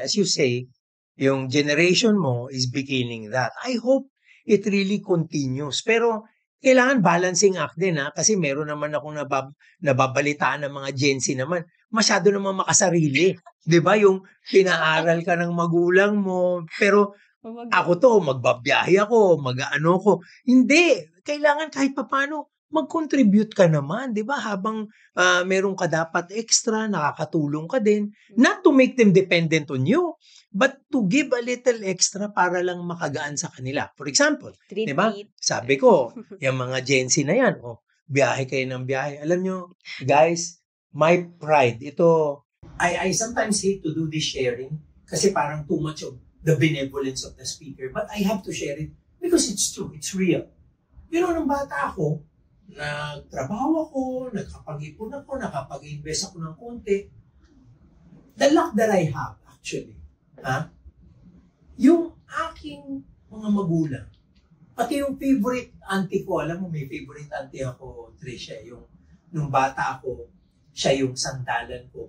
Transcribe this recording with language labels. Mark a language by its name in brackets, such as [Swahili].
[English] As you say, yung generation mo is beginning that. I hope it really continues. [Filipino] Pero kailangan balancing act din ha. Kasi meron naman akong nababalitaan ng mga Gen Z naman. Masyado naman makasarili. Di ba? Yung pinaaral ka ng magulang mo. Pero ako to, magbabiyahe ako, mag-ano ko. Hindi. Kailangan kahit papano mag-contribute ka naman, di ba? Habang meron ka dapat extra, nakakatulong ka din. [English] Not to make them dependent on you, but to give a little extra [Filipino] para lang makagaan sa kanila. [English] For example, di ba? [Filipino] Sabi ko, yung mga Gen Z na yan, biyahe kayo ng biyahe. Alam nyo, guys, [English] my pride, ito, I sometimes hate to do this sharing [Filipino] kasi parang [English] too much of the benevolence of the speaker, but I have to share it because it's true, it's real. You know, [Filipino] nung bata ako, nagtrabaho ako, nakapag-ipon ako, nakapag-invest ako ng konti. [English] The luck that I have, actually, [Filipino] yung aking mga magulang, pati yung favorite auntie ko, alam mo, may favorite auntie ako, Trisha, yung nung bata ako, siya yung sandalan ko.